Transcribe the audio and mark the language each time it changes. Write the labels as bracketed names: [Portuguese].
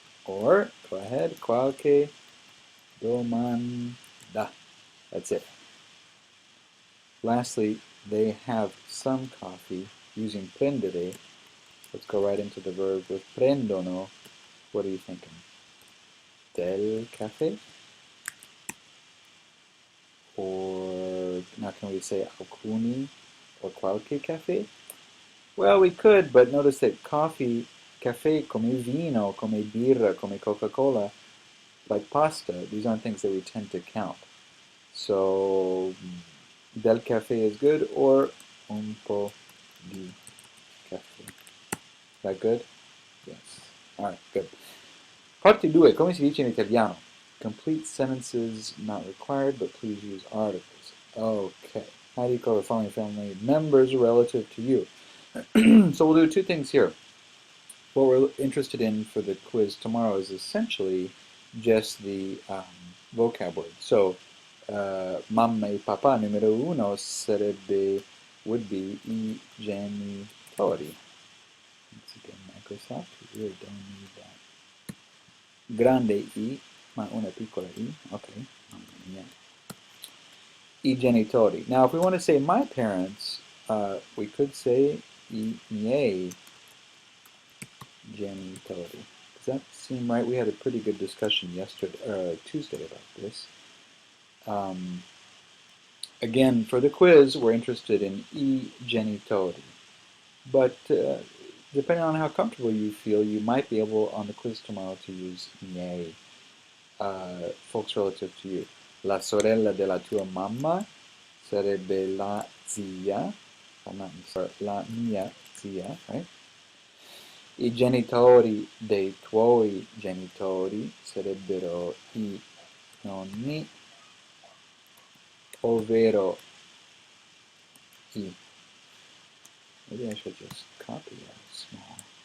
[English] Or, go ahead, [Italian] qualche domanda. [English] That's it. Lastly, they have some coffee using prendere. Let's go right into the verb with prendono. What are you thinking? [Italian] Del caffè? [English] Or now can we say alcuni or [Italian] qualche caffè? [English] Well, we could, but notice that coffee, caffè, [Italian] come vino, come birra, come Coca-Cola, [English] like pasta, these aren't things that we tend to count. So [Italian] del caffè [English] is good, or [Italian] un po' di caffè. [English] Is that good? Yes. Alright, good. [Italian] Parte 2. Come si dice in italiano? [English] Complete sentences not required, but please use articles. Okay. How do you call the following family members relative to you? So we'll do two things here. What we're interested in for the quiz tomorrow is essentially just the vocab word. So, [Italian] mamma e papà numero uno [English] would be [Italian] I genitori. [English] Once again, Microsoft, we really don't need that. [Italian] Grande I, ma una piccola I. Okay, mamma mia. I genitori. [English] Now, if we want to say my parents, we could say [Italian] I miei genitori. [English] Does that seem right? We had a pretty good discussion Tuesday about this. Again, for the quiz, we're interested in [Italian] I genitori. [English] But depending on how comfortable you feel, you might be able on the quiz tomorrow to use miei, folks relative to you. [Italian] La sorella della tua mamma sarebbe la zia, la mia zia, right? I genitori dei tuoi genitori sarebbero I nonni, ovvero I. [English] Maybe I should just copy that small.